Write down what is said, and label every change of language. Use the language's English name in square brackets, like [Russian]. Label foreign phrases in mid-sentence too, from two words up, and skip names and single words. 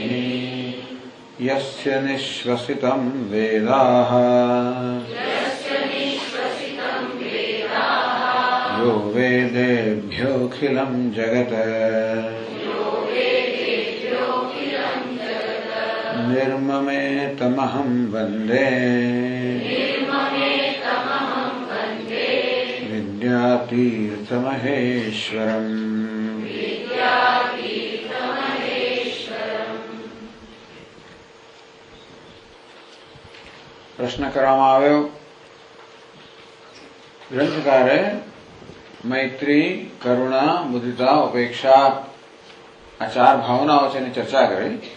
[Sanskrit] यस्य निश्वसितं वेदाः यो वेदेभ्योऽखिलं जगत् निर्ममेतमहं वन्दे विद्यातीर्थमहेश्वरम्। [Gujarati] પ્રશ્ન કરવામાં આવ્યો, ગ્રંથકારે મૈત્રી, કરુણા, મુદિતા, ઉપેક્ષા આ ચાર ભાવનાઓ છે એની ચર્ચા કરી